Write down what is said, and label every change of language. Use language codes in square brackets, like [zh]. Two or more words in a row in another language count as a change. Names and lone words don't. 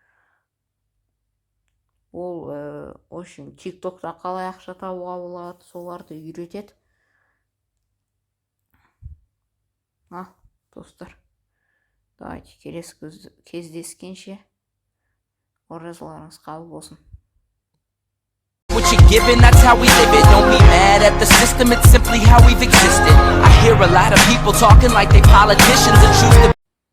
[kk] Ол очень TikTok'та қалай ақша табуға болады, соларды үйретеді. Достар, давайте келесі кездескенше оразаларыңыз қабыл болсын. [en] What you're given, that's how we live it. Don't be mad at the system, it's simply how we've existed. I hear a lot of people talking like they politicians and choose to